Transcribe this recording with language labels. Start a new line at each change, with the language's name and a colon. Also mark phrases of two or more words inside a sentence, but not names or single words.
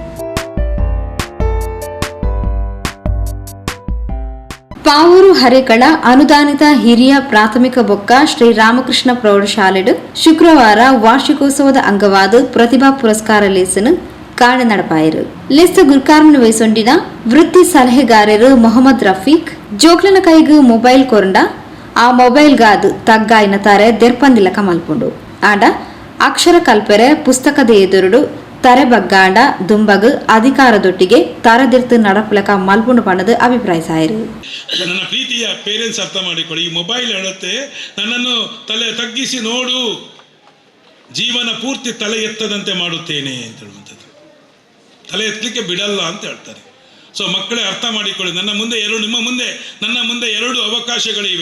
Tulu: ಪಾವೂರು ಹರೇಕಳ ಅನುದಾನಿತ ಹಿರಿಯ ಪ್ರಾಥಮಿಕ ಬೊಕ್ಕ ಶ್ರೀ ರಾಮಕೃಷ್ಣ ಪ್ರೌಢಶಾಲೆಡು ಶುಕ್ರವಾರ ವಾರ್ಷಿಕೋತ್ಸವದ ಅಂಗವಾದ ಪ್ರತಿಭಾ ಪುರಸ್ಕಾರ ಲೇಸನು ಕಾಣೆ ನಡಪಾಯರು. ಲೆಸ್ತ ಗುರ್ಕಾರ್ಮನ ವಯಸ್ಸೊಂಡಿನ ವೃತ್ತಿ ಸಲಹೆಗಾರರು ಮೊಹಮ್ಮದ್ ರಫೀಕ್ ಜೋಕ್ಲನ ಕೈಗೂ ಮೊಬೈಲ್ ಕೊರಂಡ ಆ ಮೊಬೈಲ್ಗಾದು ತಗ್ಗಾಯಿನ ತಾರೆ ದೆರ್ಪಂದಿಲಕ ಮಲ್ಪುಂಡು. ಆಡ ಅಕ್ಷರ ಕಲ್ಪೆರೆ ಪುಸ್ತಕದ ಎದುರುಡು ತರೆ ಬಗ್ಗಾಂಡ ದುಂಬಗು ಅಧಿಕಾರದೊಟ್ಟಿಗೆ ತರದಿರ್ತು ನಡಪಲಕ ಮಲ್ಪುಂಡು ಪಣ್ಣದು ಅಭಿಪ್ರಾಯಿಸಾಯರು.
Kannada: ನನ್ನ ಪ್ರೀತಿಯ ಪೇರೆಂಟ್ಸ್ ಅರ್ಥ ಮಾಡಿಕೊಳ್ಳಿ, ಈ ಮೊಬೈಲ್ ಹೇಳುತ್ತೆ ನನ್ನನ್ನು ತಲೆ ತಗ್ಗಿಸಿ ನೋಡು, ಜೀವನ ಪೂರ್ತಿ ತಲೆ ಎತ್ತದಂತೆ ಮಾಡುತ್ತೇನೆ ಅಂತ ಹೇಳುವಂಥದ್ದು. ತಲೆ ಎತ್ತಲಿಕ್ಕೆ ಬಿಡಲ್ಲ ಅಂತ ಹೇಳ್ತಾರೆ. ಸೊ ಮಕ್ಕಳೇ ಅರ್ಥ ಮಾಡಿಕೊಳ್ಳಿ, ನನ್ನ ಮುಂದೆ ಎರಡು ಅವಕಾಶಗಳಿವೆ.